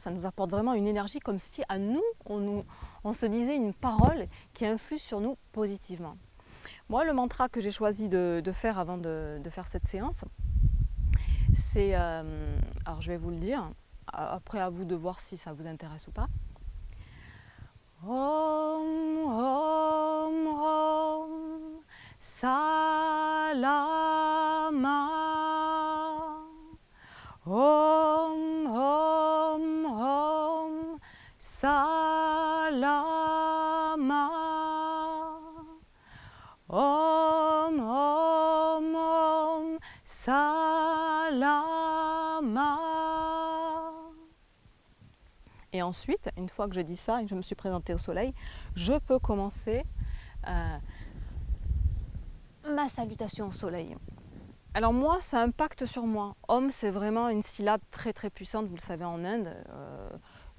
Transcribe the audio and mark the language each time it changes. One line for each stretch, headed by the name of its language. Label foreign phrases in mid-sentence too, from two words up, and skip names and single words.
French: Ça nous apporte vraiment une énergie comme si à nous, on se disait une parole qui influe sur nous positivement. Moi, le mantra que j'ai choisi de faire avant de faire cette séance, c'est, alors je vais vous le dire, après à vous de voir si ça vous intéresse ou pas.
Sanskrit: Om, Om, Om, Salama. Om, Om, Om, Salama. Om, Om, Om, Salama.
French: Et ensuite, une fois que j'ai dit ça et que je me suis présentée au soleil, je peux commencer ma salutation au soleil. Alors moi, ça impacte sur moi. Om, c'est vraiment une syllabe très puissante, vous le savez en Inde.